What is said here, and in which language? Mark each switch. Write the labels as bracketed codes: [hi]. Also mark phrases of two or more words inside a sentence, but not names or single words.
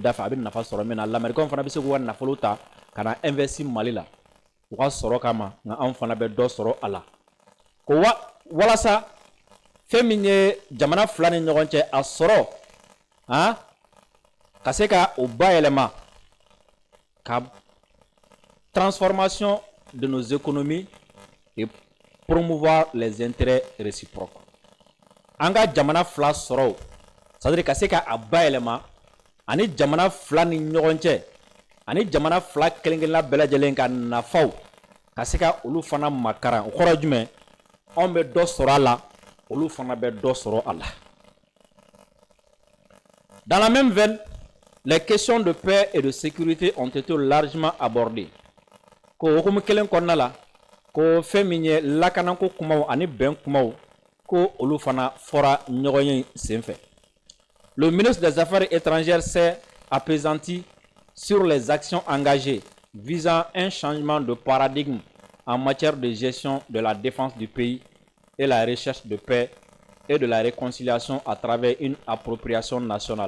[bm] da fɛ a bɛ nafa sɔrɔ min na lamɛrikɛnw fana bɛ se k'u ka nafolo ta ka na investi Mali la u ka sɔrɔ kama nka anw fana bɛ dɔ sɔrɔ a la ko walasa fɛn min ye jamana fila ni ɲɔgɔn cɛ a sɔrɔ ka se ka o bayɛlɛma ka [fr] transformation de nos économies et promouvoir les intérêts réciproques. [bm] An ka jamana fila sɔrɔ c'est-à-dire ka se ka a bayɛlɛma ani jamana fila ni ɲɔgɔn cɛ ani jamana fila kelen-kelenna bɛɛ lajɛlen ka nafaw ka se ka olu fana makaran o kɔrɔ jumɛn anw bɛ dɔ sɔrɔ a la olu fana bɛ dɔ sɔrɔ a la. [fr] Dans la même veine, les questions de paix et de sécurité ont été largement abordées. [bm] Ko hukumu kelen kɔnɔna la ko fɛn min ye lakanako kumaw ani bɛn kumaw ko olu fana fɔra ɲɔgɔn ye sen fɛ. [fr] Le ministre des Affaires étrangères s'est appesanti sur les actions engagées visant un changement de paradigme en matière de gestion de la défense du pays et la recherche de paix et de la réconciliation à travers une appropriation nationale.